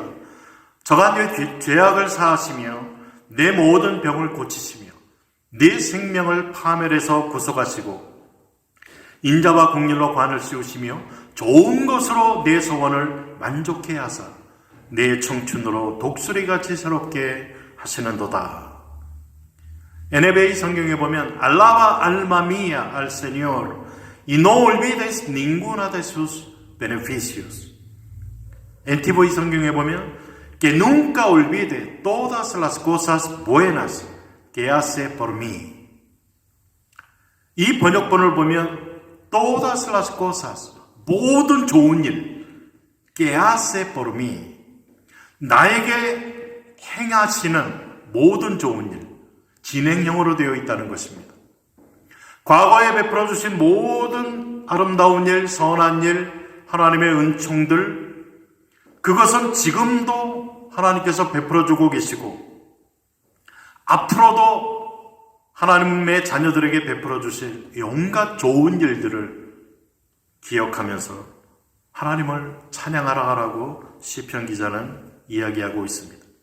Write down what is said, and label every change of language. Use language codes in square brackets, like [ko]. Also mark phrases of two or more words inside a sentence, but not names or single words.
[ko] 저가 내 죄악을 사하시며 내 모든 병을 고치시며 네 생명을 파멸해서 구속하시고 인자와 공률로 관을 씌우시며 좋은 것으로 내 소원을 만족해 하사 내 청춘으로 독수리같이 새롭게 하시는도다. [es] NAB [ko] 성경에 보면 [es] Alaba alma mía al Señor y no olvides ninguna de sus beneficios. NTV [ko] 성경에 보면 [es] Que nunca olvide todas las cosas buenas que hace por mí. [ko] 이 번역본을 보면 [es] todas las cosas, [ko] 모든 좋은 일, [es] que hace por mí, [ko] 나에게 행하시는 모든 좋은 일, 진행형으로 되어 있다는 것입니다. 과거에 베풀어 주신 모든 아름다운 일, 선한 일, 하나님의 은총들, 그것은 지금도 하나님께서 베풀어 주고 계시고 앞으로도 하나님의 자녀들에게 베풀어 주실 온갖 좋은 일들을 기억하면서 하나님을 찬양하라 하라고 시편 기자는 이야기하고 있습니다.